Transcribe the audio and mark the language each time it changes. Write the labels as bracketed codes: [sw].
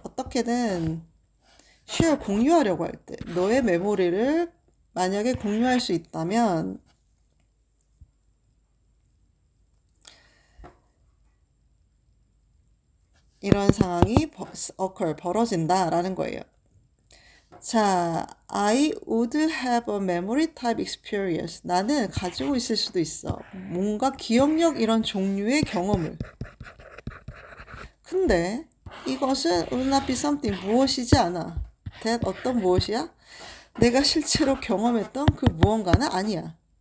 [ko] 어떻게든 share 공유하려고 할 때 너의 메모리를 만약에 공유할 수 있다면 이런 상황이 벌어진다라는 거예요. [en] 자, I would have a memory type experience. [ko] 나는 가지고 있을 수도 있어. 뭔가 기억력 이런 종류의 경험을. 근데 이것은 [en] would not be something [ko] 무엇이지 않아. that 어떤 무엇이야? 내가 실제로 경험했던 그 무언가는 아니야.